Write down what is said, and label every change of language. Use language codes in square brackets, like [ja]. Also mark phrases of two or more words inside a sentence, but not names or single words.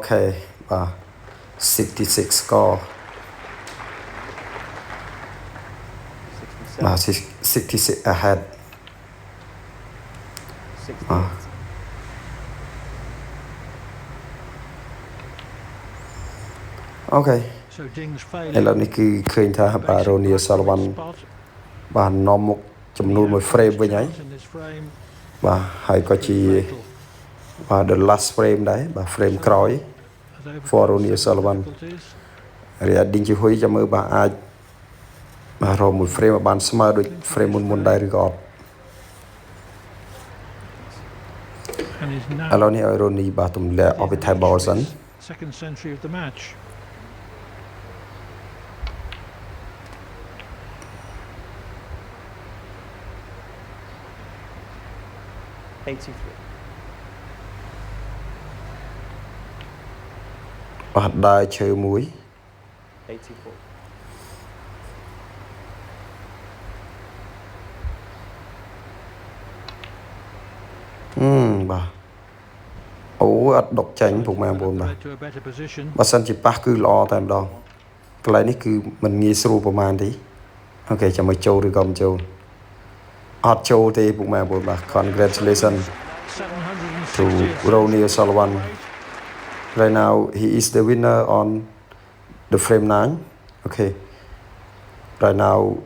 [km] Okay បាទ 66 score បាទ 66 ahead បាទ Okay ឥឡូវនេះគឺឃើញថាបាទ Ronnie O'Sullivan បាទនាំមុខចំនួន1 frame វិញហើយបាទហើយក៏ជាបាទ [en] the last frame [km] ដែរបាទ frame ក្រោយ for Ronnie O'Sullivan រីឯ Ding Junhui ចាំមើលបាទអាចបាទរកមួយ frame ឲ្យបានស្មើដូច frame មុនដែរឬក៏អត់ឥឡូវនេះឲ្យ Ronnie បាទទម្លាក់អស់ពី [en] tie ball [km] សិន [en] second century of the match. [km] បាទដើរឈើមួយ 84. បាទអូអត់ដុកចាញ់ពុកម៉ែបងប្អូនបាទបើសិនជាប៉ះ គឺល្អតែម្ដងកន្លែងនេះគឺមិនងាយស្រួលប្រហែលទេអូខេចាំមកចូលឬក៏មិនចូលអត់ចូលទេពុកម៉ែបងប្អូនបាទ [en] Congratulations to Ronnie O'Sullivan right now [km] he is the winner on the frame 9 okay right now